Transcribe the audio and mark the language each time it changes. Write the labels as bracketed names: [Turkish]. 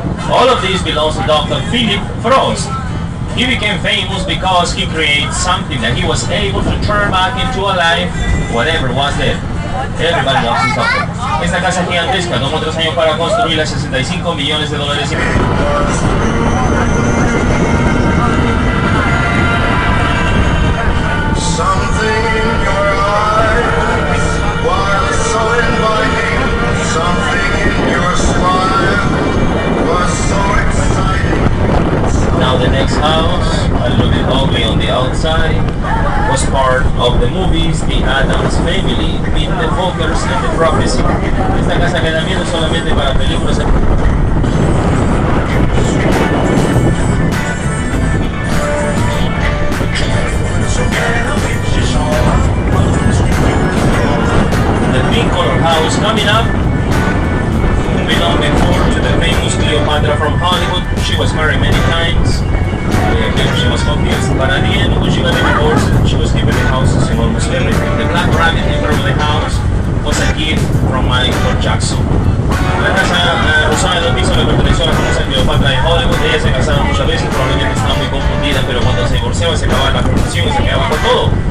[English] All of this belongs to Dr. Philip Frost. He became famous because he created something that he was able to turn back into alive whatever was dead. Everybody loves his doctor. [Spanish] Esta casa gigantesca tomó 3 años para construirla, $65 millones. [English] Something in your eyes was so inviting. Something in your smile was so exciting. Now the next house, a little bit ugly on the outside, was part of the movies The Addams Family, Meet the Fockers and The Prophecy. [Spanish] Esta casa que da miedo solamente para películas. [English] So house coming up belonged before to the famous Cleopatra from Hollywood. She was married many times. She was confused, but at the end, when she got the divorce, she was given the houses and almost everything. The black rabbit in front of the house was a gift from Michael Jackson. [Spanish] La casa rosada de dos pisos le perteneció a la famosa Cleopatra de Hollywood. Ella se casaba muchas veces, probablemente estaba muy confundida, pero cuando se divorciaba se acababa la confusión y se quedaba con todo.